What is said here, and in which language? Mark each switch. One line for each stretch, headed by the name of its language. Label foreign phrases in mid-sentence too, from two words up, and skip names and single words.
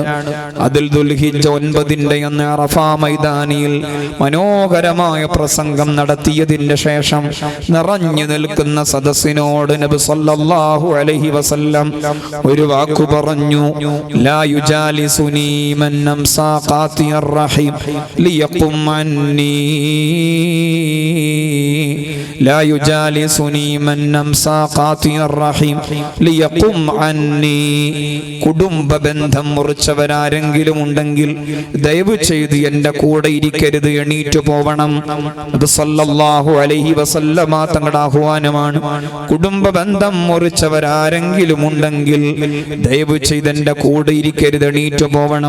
Malayalam: അതിൽ ദുൽഹിജ്ജ 9-ന്റെ അന്ന് അറഫ മൈതാനിയിൽ മനോഹരമായ പ്രസംഗം നടത്തിയതിന്റെ ശേഷം നിറഞ്ഞു നിൽക്കുന്ന സദസ്സിനോട് നബി
Arabic: صلى الله عليه وسلم
Malayalam: ഒരു വാക്കു പറഞ്ഞു.
Arabic: لا يجالسني من أمسى قاطع الرحم ليقم عني لا يجالسني من نمسى قاطع الرحيم ليقم عني.
Malayalam: കുടുംബ ബന്ധം മുറിച്ചവരാരെങ്കിലും ഉണ്ടെങ്കിൽ ദയവ് ചെയ്ത് എന്റെ കൂടെ ഇരിക്കരുത്, എണീറ്റു പോവണം. നബി
Arabic: صلى الله عليه وسلم
Malayalam: തങ്ങളുടെ ആഹ്വാനമാണ്. കുടുംബ ബന്ധം മുറിച്ചവരാരെങ്കിലും ഉണ്ടെങ്കിൽ ദയവ് ചെയ്ത് എന്റെ കൂടെ ഇരിക്കരുത്, എണീറ്റു പോവണം.